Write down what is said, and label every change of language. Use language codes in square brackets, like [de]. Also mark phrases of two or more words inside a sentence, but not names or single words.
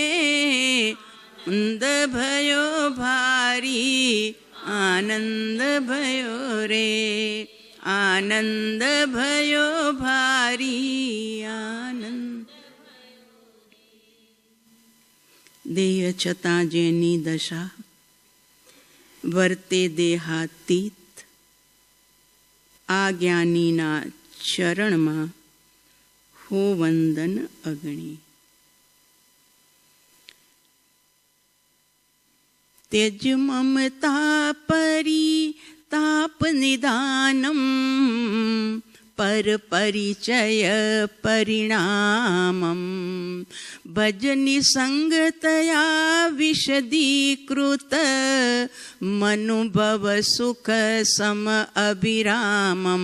[hi] आनंद भयो भारी, आनंद भयो रे, आनंद भयो भारी, आनंद। [gu] देह छતાં જેની દશા વર્તે દેહાતીત, આ જ્ઞાનીના ચરણમાં હો વંદન અગણી। [sa] त्यज ममता परिताप निदानम, पर परिचय परिणामम। भज निसंगतया विशदीकृत, मनुभव सुख सम अभिरामम।